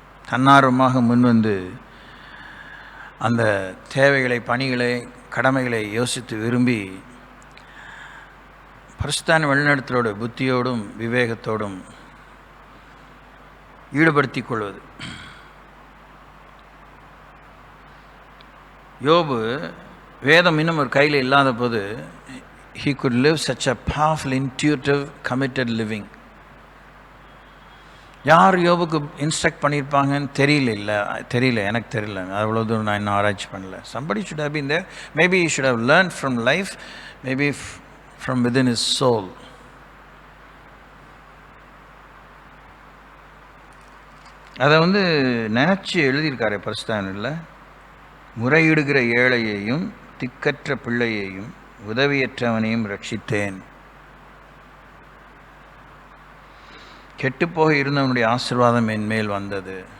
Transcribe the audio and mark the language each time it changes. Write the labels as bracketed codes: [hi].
[ta] தன்னார்வமாக முன்வந்து அந்த தேவைகளை, பணிகளை, கடமைகளை யோசித்து விரும்பி பரிசுத்தான வழிநடத்தலோடு புத்தியோடும் விவேகத்தோடும் ஈடுபடுத்திக் கொள்வது. யோபு வேதம் இன்னும் ஒரு கையில் இல்லாத போது [en] he could live such a powerful, intuitive, committed living. [ta] யார் யோபுக்கு இன்ஸ்ட்ரக்ட் பண்ணியிருப்பாங்கன்னு தெரியல, எனக்கு தெரியல. அவ்வளோ தூரம் நான் இன்னும் ஆராய்ச்சி பண்ணல. [en] somebody should have been there. Maybe he should have learned from life, maybe from within his soul. [ta] அதை நினச்சி எழுதியிருக்காரு பரிசுத்தானில். முறையிடுகிற ஏழையையும் திக்கற்ற பிள்ளையையும் உதவியற்றவனையும் ரட்சித்தேன். கெட்டுப்போக இருந்தவனுடைய ஆசீர்வாதம் என் மேல் வந்தது.